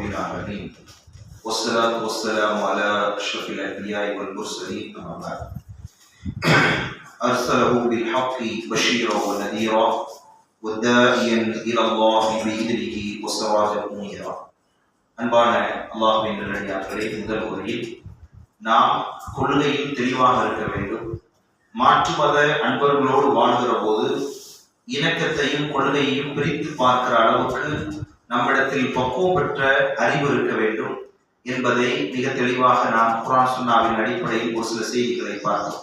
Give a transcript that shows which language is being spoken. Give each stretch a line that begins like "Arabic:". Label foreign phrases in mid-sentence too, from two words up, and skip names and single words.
Arabic: العالمين والصلاة والسلام على أشرف الأنبياء والمرسلين أما بعد. أرسله بالحق بشيرا ونذيرا وداعيا إلى الله بإذنه وسراجا منيرا.
Tamil: அன்பான அல்லாஹ்வின் நல்லடியார்களே, முதல் முறையில் நாம் கொள்கையில் தெளிவாக இருக்க வேண்டும். மாற்று மத அன்பர்களோடு வாழ்கிற போது இணக்கத்தையும் கொள்கையையும் பிரித்து பார்க்கிற அளவுக்கு நம்மிடத்தில் பக்குவம் பெற்ற அறிவு இருக்க வேண்டும் என்பதை மிக தெளிவாக நாம் குர்ஆன் சுன்னாவின் அடிப்படையில் ஒரு சில செய்திகளை பார்த்தோம்.